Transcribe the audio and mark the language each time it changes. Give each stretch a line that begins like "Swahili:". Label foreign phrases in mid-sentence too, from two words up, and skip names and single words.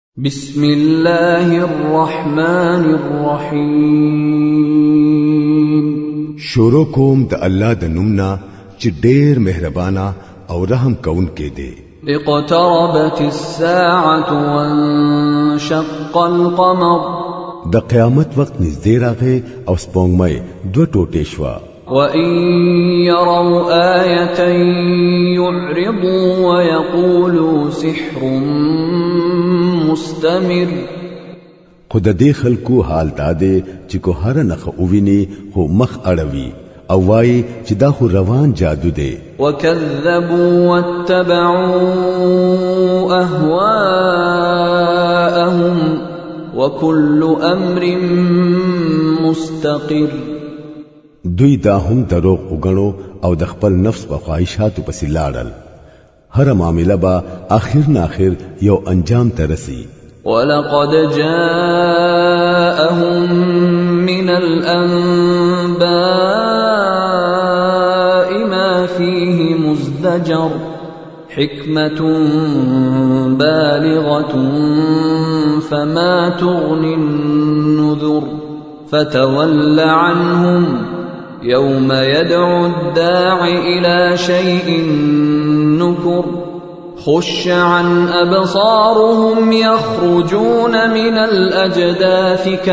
Arabic: بسم الله الرحمن الرحیم
Pashto: شروع کوم د الله د نومنا چې ډېر مهربانا او رحم کون کې دی.
Arabic: اقتربت الساعة وانشق القمر
Pashto: د قیامت وخت نږدې راغی او سپوږمۍ دوه ټوټې شوه.
Arabic: وَإِن يَرَوْا آيَةً يُعْرِضُوا وَيَقُولُوا سِحْرٌ مُسْتَمِرٌ
Pashto: خو د دې خلکو حال دا دی چې کو هر نخ اوویني خو مخ اړوي او وایي چې دا خو روان جادو دی.
Arabic: وَكَذَّبُوا وَاتَّبَعُوا أَهْوَاءَهُمْ وَكُلُّ أَمْرٍ مُسْتَقِرٌ
Pashto: دوی دا هم دروغ وګڼو او د خپل نفس په خواهشاتو پسې لاړل. هر معاملې با اخر نه اخر یو انجام ته رسي.
Arabic: ولقد جاءهم من الأنباء ما فيه مزدجر حكمة بالغة فما تغني النذر فتول عنهم يوم يدعو الداع إلى شيء نكر خش عن أبصارهم يخرجون من الأجداث